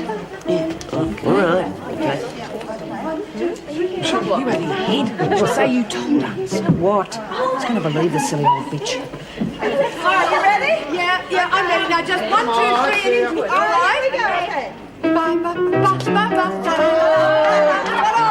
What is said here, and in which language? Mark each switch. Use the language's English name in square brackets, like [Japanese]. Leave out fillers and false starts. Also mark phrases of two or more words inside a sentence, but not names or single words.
[English] Yeah. Okay. All right. Okay. You out of your head. She'll say you told her. So what? Who's going to believe the silly old bitch? Are you ready? Yeah, I'm ready. Now just 1, 2, 3 and into it. All right? Here we go, okay. Ba, ba, ba, ba, ba, ba.